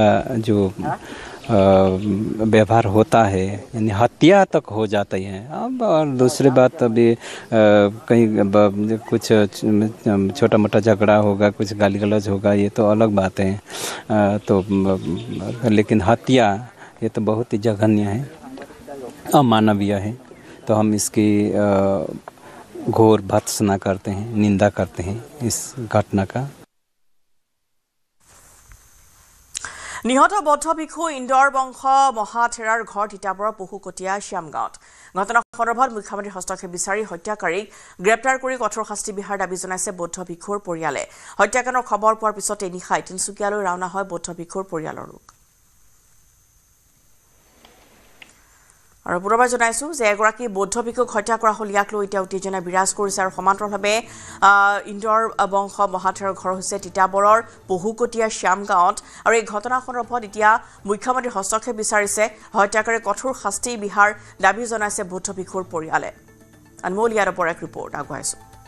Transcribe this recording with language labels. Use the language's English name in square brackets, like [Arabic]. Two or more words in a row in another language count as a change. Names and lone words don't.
[Hindi] जो व्यवहार होता है यानी हत्या तक हो जाती है अब और दूसरी बात अभी कहीं कुछ छोटा मोटा झगड़ा होगा कुछ गाली गलौज होगा ये तो अलग बात है तो लेकिन हत्या ये तो बहुत ही जघन्य है अमानवीय है तो हम इसकी घोर भर्त्सना करते हैं निंदा करते हैं इस घटना का [Assamese] নিহত বৌদ্ধ ভিক্ষু ইন্দৰ বংশ মহাথেৰাৰ ঘৰ তিতাবৰৰ পহুকটীয়া শ্যামগাঁৱত ঘটনা সন্দৰ্ভত মুখ্যমন্ত্ৰীৰ হস্তক্ষেপ বিচাৰি হত্যাকাৰীক গ্ৰেপ্তাৰ কৰি কঠোৰ শাস্তি বিহাৰ দাবী জনাইছে বৌদ্ধ ভিক্ষুৰ পৰিয়ালে হত্যাকাণ্ডৰ খবৰ পোৱাৰ পিছতে নিশাই তিনচুকীয়ালৈ ৰাওনা হয় বৌদ্ধ ভিক্ষুৰ পৰিয়ালৰ লোক আৰু পুনৰবাৰ জনাইছোঁ যে এগৰাকী বৌদ্ধ ভিক্ষুক হত্যা কৰা হ'ল ইয়াক লৈ এতিয়া উত্তেজনা বিৰাজ কৰিছে আৰু সমান্তৰালভাৱে ইন্দ্ৰৰ বংশ মহাথেৰৰ ঘৰ হৈছে তিতাবৰৰ বহুকটীয়া শ্যামগাঁৱত আৰু এই ঘটনা সন্দৰ্ভত এতিয়া মুখ্যমন্ত্ৰীৰ হস্তক্ষেপ বিচাৰিছে হত্যাকাৰীৰ কঠোৰ শাস্তি বিহাৰ দাবী জনাইছে বৌদ্ধ ভিক্ষুৰ পৰিয়ালে আনমোল ইয়াদৱৰ এক ৰিপৰ্ট আগবঢ়াইছোঁ